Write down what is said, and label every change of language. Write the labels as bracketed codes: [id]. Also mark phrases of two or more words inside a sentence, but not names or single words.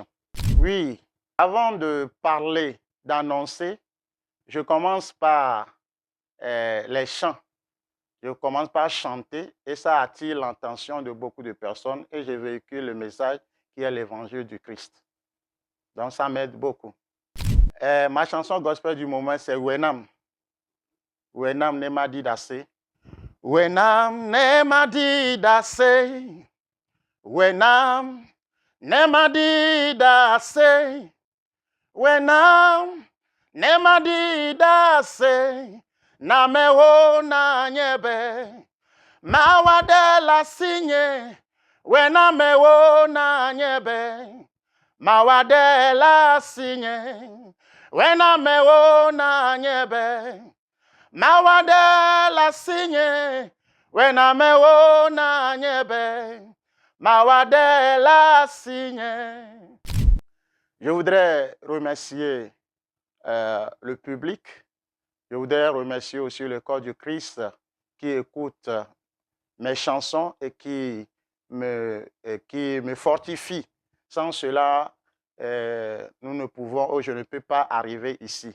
[fr] Oui, avant de parler, d'annoncer, je commence par les chants. Je commence par chanter et ça attire l'attention de beaucoup de personnes et je véhicule le message qui est l'évangile du Christ. Donc ça m'aide beaucoup. Ma chanson gospel du moment, c'est Wenam. [ee] Wenam Nemadi Dase. Wenam Nemadi Dase. Wenam Nemadi Dase. Wenam Nemadi Dase. Namewo na nyebe. Mawade la sinye. Wenamewo na nyebe. Mawade la sinye. Wenamewo na nyebe. Mawade la sinye. Wenamewo na nyebe. Mawade la sinye. [fr] Je voudrais remercier le public. Je voudrais remercier aussi le corps du Christ qui écoute mes chansons et qui me fortifie. Sans cela, nous ne pouvons, ou je ne peux pas arriver ici.